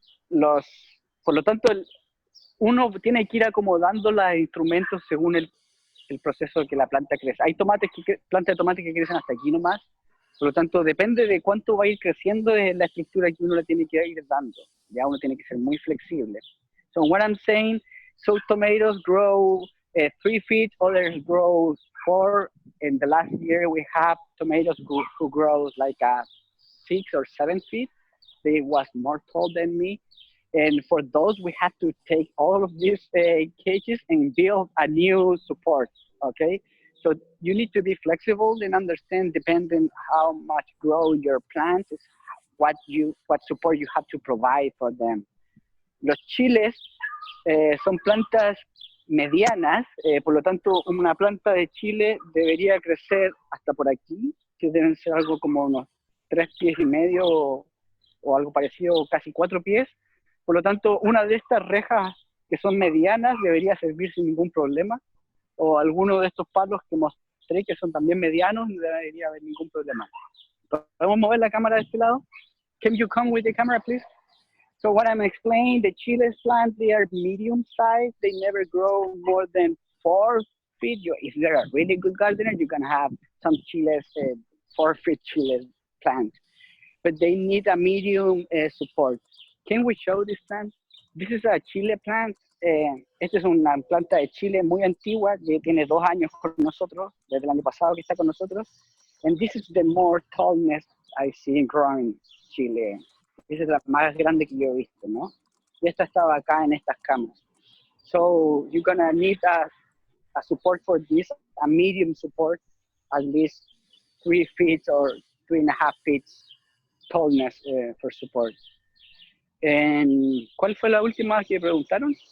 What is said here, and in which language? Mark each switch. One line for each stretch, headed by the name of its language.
Spanish: Por lo tanto, uno tiene que ir acomodando los instrumentos según el proceso que la planta crece. Hay plantas de tomate que crecen hasta aquí nomás. Por lo tanto, depende de cuánto va a ir creciendo de la estructura que uno le tiene que ir dando. Ya uno tiene que ser muy flexible.
English: So what I'm saying, some tomatoes grow 3 feet, others grow 4. In the last year, we have tomatoes who grow like 6 or 7 feet. They was more tall than me. And for those, we have to take all of these cages and build a new support, okay? So you need to be flexible and understand, depending how much grow your plants, what support you have to provide for them.
Spanish: Los chiles son plantas medianas, por lo tanto, una planta de chile debería crecer hasta por aquí, que deben ser algo como unos 3 pies y medio o algo parecido, casi 4 pies. Por lo tanto, una de estas rejas que son medianas debería servir sin ningún problema, o alguno de estos palos que mostré que son también medianos, no debería haber ningún problema. ¿Podemos mover la cámara de este lado?
English: Can you come with the camera, please? So what I'm explaining, the chiles plants, they are medium size. They never grow more than 4 feet. If you're a really good gardener, you can have some chiles, 4-foot chiles plants. But they need a medium support. Can we show this plant? This is a chile plant.
Spanish: Esta es una planta de chile muy antigua que tiene 2 años con nosotros, desde el año pasado que está con nosotros.
English: And this is the more tallness I see growing chile.
Spanish: Esa es la más grande que yo he visto, ¿no? Y esta estaba acá en estas camas.
English: So you're gonna need a support for this, a medium support, at least 3 feet or 3.5 feet tallness for support.
Spanish: ¿Cuál fue la última que preguntaron?